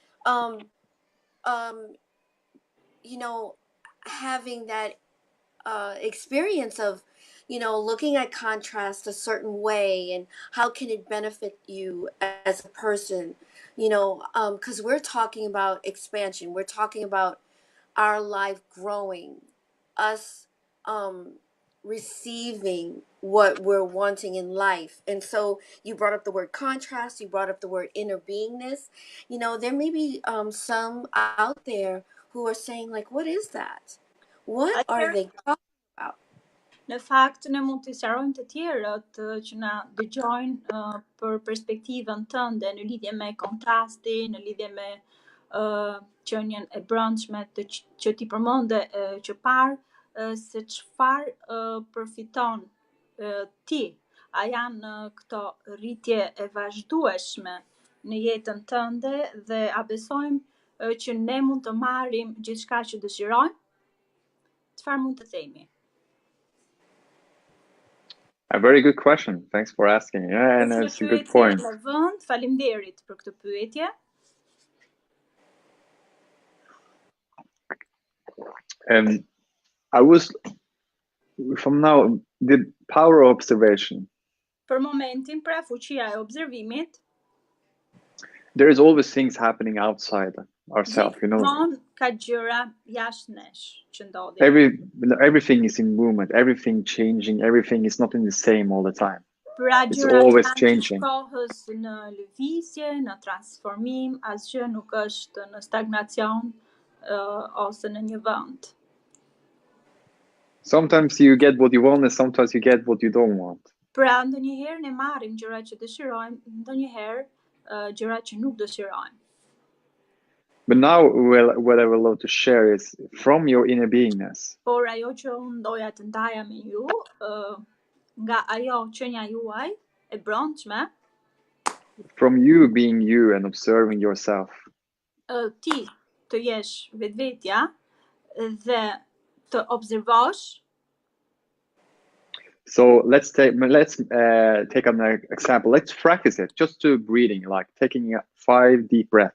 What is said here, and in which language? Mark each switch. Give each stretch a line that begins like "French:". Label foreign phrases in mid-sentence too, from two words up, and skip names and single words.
English: having that experience of looking at contrast a certain way, and how can it benefit you as a person, because we're talking about expansion, we're talking about our life growing, us receiving what we're wanting in life. And so you brought up the word contrast, you brought up the word inner beingness. There may be some out there who are saying, like, what is that? What are they talking about?
Albanian: Në fakt, ne mund të sqarojmë të tjerët që na dëgjojnë për perspektivën tënde në lidhje me kontrasti, në lidhje me qenien e brendshme që ti përmende që parë, se çfarë përfiton ti. A janë këto rritje e vazhdueshme në jetën tënde dhe a besojmë që ne mund të marrim gjithçka që dëshirojmë? Çfarë mund të themi?
English: A very good question. Thanks for asking. Yeah, and it's a good point.
Albanian: Faleminderit për këtë pyetje.
English: I was from now the power of observation.
Albanian: Për momentin, pra fuqia e observimit.
English: There is always things happening outside ourselves, you know.
Albanian: Ka gjëra jashtë nesh që ndodhin.
English: Everything is in movement, everything changing, everything is not in the same all the time. Pra it's always changing.
Albanian: Kohës në lëvizje, në transformim, asgjë nuk është në stagnacion ose në një vend.
English: Sometimes you get what you want and sometimes you get what you don't want.
Albanian: Pra ndonjëherë ne marrim gjërat që dëshirojmë, ndonjëherë gjërat që nuk dëshirojmë.
English: But now what I would love to share is from your inner beingness.
Albanian: Por ajo që unë doja të ndaja me ju, nga ajo qenia juaj e brendshme.
English: From you being you and observing yourself.
Albanian: Ti të jesh vetvetja dhe të observosh.
English: So let's take an example. Let's practice it. Just do breathing, like taking 5 deep breaths.